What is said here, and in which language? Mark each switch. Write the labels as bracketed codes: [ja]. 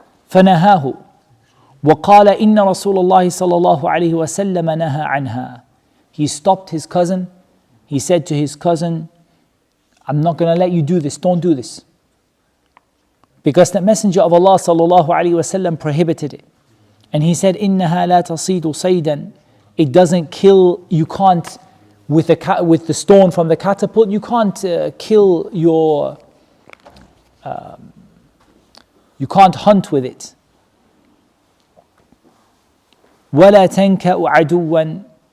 [ar] فَنَهَاهُ وَقَالَ إِنَّ رَسُولَ اللَّهِ صَلَّى اللَّهُ عَلَيْهِ وَسَلَّمَ نَهَى عَنْهَا. [en] He stopped his cousin. He said to his cousin, I'm not going to let you do this, don't do this. Because the Messenger of Allah sallallahu alaihi wasallam prohibited it. And he said, [ar] إِنَّهَا لَا تَصِيدُ صَيْدًا. [en] It doesn't kill, you can't, with the stone from the catapult, you can't kill you can't hunt with it. [ar] وَلَا تَنْكَأُ عَدُوًّا.